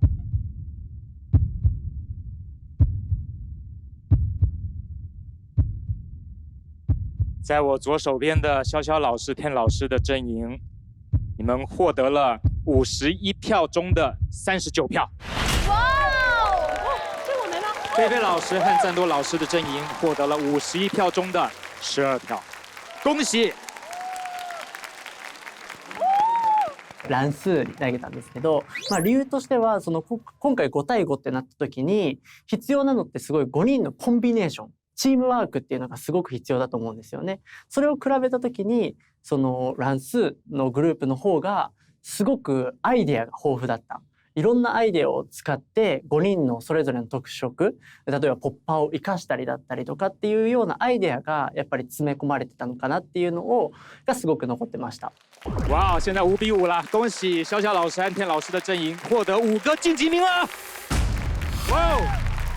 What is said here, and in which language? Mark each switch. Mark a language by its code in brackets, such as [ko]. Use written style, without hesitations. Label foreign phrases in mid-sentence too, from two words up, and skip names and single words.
[zh] 在我左手边的潇潇老师、天老师的阵营，你们获得了51票中的39票。哇哦，这我没了。菲菲老师和赞多老师的阵营获得了51票中的12票，恭喜！ [ja] 乱数に投げたんですけど、理由としては今回5対5ってなった時に必要なのってすごい5人のコンビネーション。チームワークっていうのがすごく必要だと思うんですよね。それを比べた時に乱数のグループの方がすごくアイデアが豊富だった。いろんなアイデアを使って5人のそれぞれの特色、例えばポッパーを生かしたりだったりとかっていうようなアイデアがやっぱり詰め込まれてたのかなっていうのがすごく残ってました。 [zh] 哇，现在5比5了，恭喜潇潇老师和天老师的阵营获得5个晋级名额。哇哦！